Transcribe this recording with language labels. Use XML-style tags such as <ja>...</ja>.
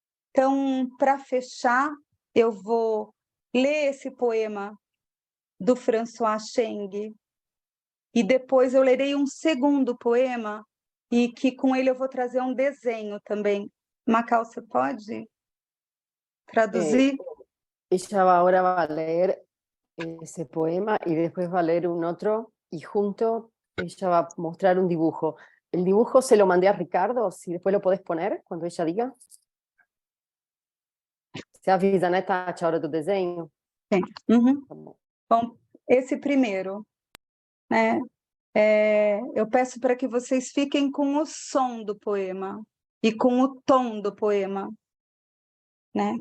<pt>Então, para fechar, eu vou ler esse poema do François Cheng e depois eu lerei um segundo poema e que com ele eu vou trazer um desenho também. Macau, você pode traduzir?</pt> <es>Ella ahora va a leer ese poema y después va a leer un otro y junto ella va a mostrar un dibujo. El dibujo se lo mandé a Ricardo, si después lo podés poner cuando ella diga.</es> <pt>Você avisa, né, Tati, a hora do desenho? Sim. Uhum. Tá bom. Bom, esse primeiro, né? Eu peço para que vocês fiquem com o som do poema e com o tom do poema, né?</pt>